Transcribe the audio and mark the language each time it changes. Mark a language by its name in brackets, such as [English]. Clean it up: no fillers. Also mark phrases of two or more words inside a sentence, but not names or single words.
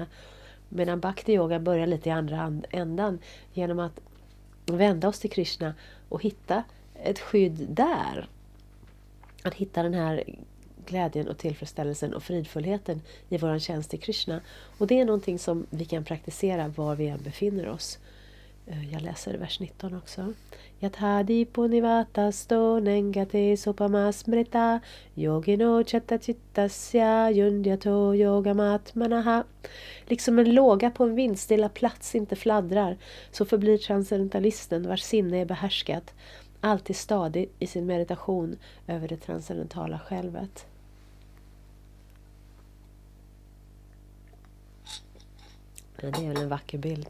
[Swedish] Medan bhakti yoga börjar lite i andra ändan genom att vända oss till Krishna och hitta ett skydd där. Att hitta den här glädjen och tillfredsställelsen och fridfullheten i våran tjänst till Krishna. Och det är någonting som vi kan praktisera var vi än befinner oss. Jag läser vers 19 också. [Sanskrit] यथादीपो निवातस्तो नेङ्गते सोपमस्मृता योगिनो चत्तचित्तस्य युन्द्यतो योगमात्मनः. [Swedish] Liksom en låga på en vindstilla plats inte fladdrar, så förblir transcendentalisten vars sinne är behärskat alltid stadig i sin meditation över det transcendentala självet. Ja, det är väl en vacker bild.